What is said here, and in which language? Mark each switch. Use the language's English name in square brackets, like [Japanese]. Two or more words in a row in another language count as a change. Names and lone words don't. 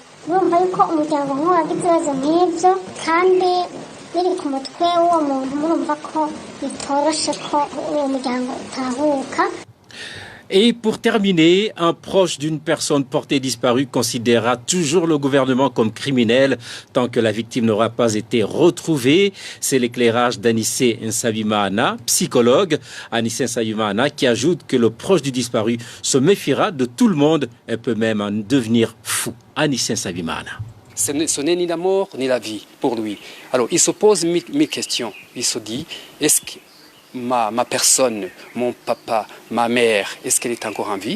[French] Et pour terminer, un proche d'une personne portée disparue considérera toujours le gouvernement comme criminel tant que la victime n'aura pas été retrouvée. C'est l'éclairage d'Anissé Nsabimana, psychologue. Anissé Nsabimana qui ajoute que le proche du disparu se méfiera de tout le monde et peut même en devenir fou. Anissé Nsabimana. Ce n'est ni la mort ni la vie pour lui. Alors il se pose mille questions. Il se dit, est-ce que ma personne, mon papa, ma mère, est-ce qu'elle est encore en vie?